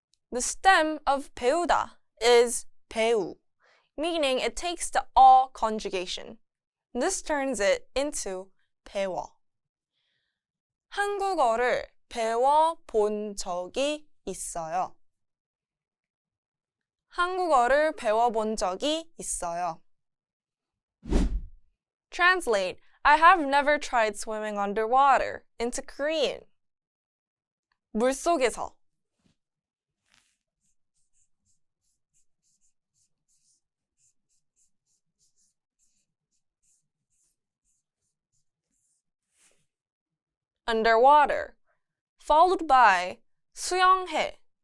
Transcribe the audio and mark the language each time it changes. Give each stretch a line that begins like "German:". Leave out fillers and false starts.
English: The stem of 배우다 is 배우, meaning it takes the 어 conjugation. This turns it into 배워.
Korean: 한국어를 배워본 적이 있어요. 한국어를 배워본 적이 있어요.
English: Translate, I have never tried swimming underwater into Korean. 물속에서 underwater, followed by 수영해.